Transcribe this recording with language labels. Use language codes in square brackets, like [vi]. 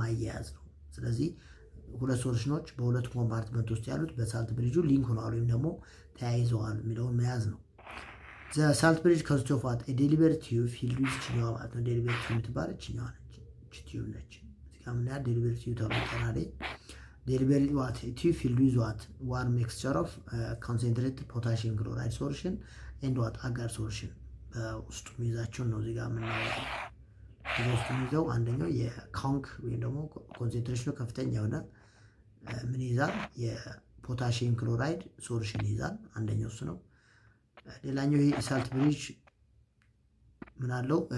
[am] ማያያዝ ነው። ስለዚህ ሁለት ሶሉሽኖች በሁለቱ ኮምፓርትመንት ውስጥ ያሉት በሳልት ብሪጁ ሊንክ ሆነዋል ወይም ደግሞ ተያይዘዋል የሚለውን መያዝ ነው። ሳልት ብሪጅ [en] consists of what? a delivery tube filled with [am] ችኛዋ ማለት ነው። ዴሊቨሪ ቲዩብ የምትባል ችኛዋ ነች። ቲዩብ ነች። እዚህ ጋር ምናያ ዴሊቨሪ ቲዩብ ተብሎ ይጠራል። ዴሊቨሪ what? ቲዩብ [en] filled with what? one mixture of concentrated potassium chloride solution and what? [am] agar solution በውስጡ የሚይዛቸውን ነው እዚህ ጋር የምናወራው። በውስጡ የሚይዘው አንደኛው የካንክ ወይም ደግሞ ኮንሰንትሬሽኑ ከፍተኛ የሆነ ምን ይይዛል? የፖታሺየም ክሎራይድ ሶሉሽን ይይዛል። አንደኛው እሱ ነው። ሌላኛው ይሄ ሳልት ብሪጅ ምን አለው?